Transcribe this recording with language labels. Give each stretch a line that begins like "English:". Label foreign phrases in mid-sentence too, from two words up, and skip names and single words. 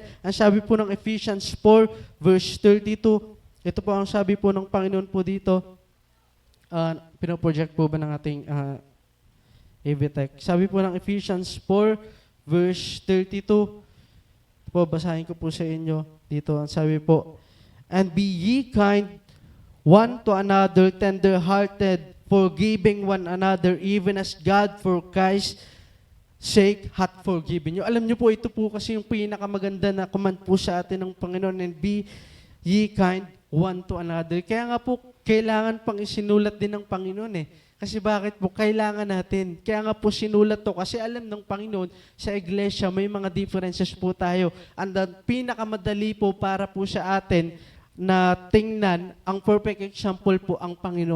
Filipino: Ang sabi po ng Ephesians 4 verse 32, ito po ang sabi po ng Panginoon po dito, pinoproject po ba ng ating AVTech? Sabi po ng Ephesians 4, verse 32, po, basahin ko po sa inyo dito. Ang sabi po,
English: "And be ye kind one to another, tender-hearted, forgiving one another, even as God for Christ's sake hath forgiven you."
Filipino: Alam niyo po, ito po kasi yung pinakamaganda na command po sa atin ng Panginoon,
English: "And be ye kind one to another."
Filipino: Kaya nga po, kailangan pang isinulat din ng Panginoon eh. Kasi bakit po? Kailangan natin. Kaya nga po sinulat to kasi alam ng Panginoon sa iglesia may mga differences po tayo. And ang pinakamadali po para po sa atin na tingnan, ang
English: perfect example
Filipino: po ang Panginoon.